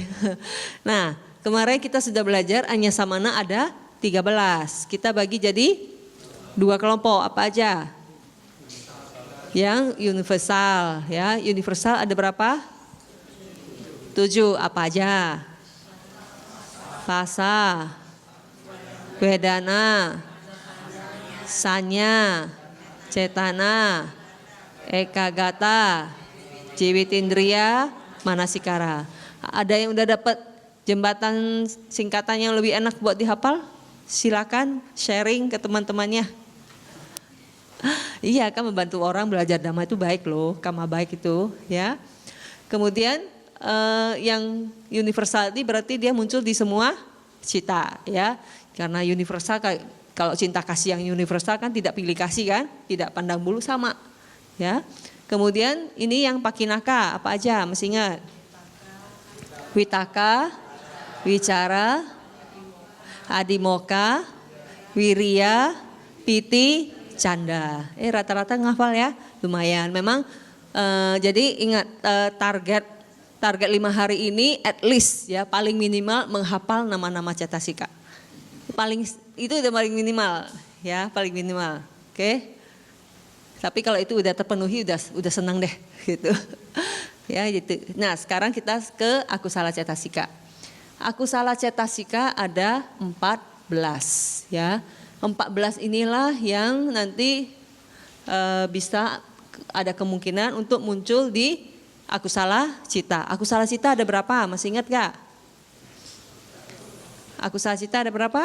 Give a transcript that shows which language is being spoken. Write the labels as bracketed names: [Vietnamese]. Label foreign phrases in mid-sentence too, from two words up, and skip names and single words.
[Indonesian] Nah, kemarin kita sudah belajar anyasamana ada 13. Kita bagi jadi 2 kelompok. Apa aja? Yang universal, ya. Universal ada berapa? 7. Apa aja? Rasa, [Pali] wedana, sanya, cetana, ekagata, jiwitindriya, manasikara. [Indonesian] Ada yang udah dapat jembatan singkatan yang lebih enak buat dihafal? Silakan sharing ke teman-temannya. Iya, kan membantu orang belajar dhamma itu baik loh, kama baik itu, ya. Kemudian yang universal ini berarti dia muncul di semua cita, ya. Karena universal, kalau cinta kasih yang universal kan tidak pilih kasih kan, tidak pandang bulu, sama, ya. Kemudian ini yang pakinaka, apa aja mesti ingat? [Pali] Witaka, wicara, adimoka, wiriya, piti, canda. [Indonesian] Rata-rata ngafal ya, lumayan. Memang jadi ingat target 5 hari ini [English] at least [Indonesian] ya paling minimal menghafal nama-nama cetasika. Itu udah paling minimal ya, paling minimal. Oke. Tapi kalau itu udah terpenuhi udah senang deh gitu. Ya gitu. Nah, sekarang kita ke [Pali] akusala cetasika. Akusala cetasika [Indonesian] ada 14 ya. 14 inilah yang nanti bisa ada kemungkinan untuk muncul di [Pali] akusala cita. Akusala cita [Indonesian] ada berapa? Masih ingat gak? [Pali] Akusala cita [Indonesian] ada berapa?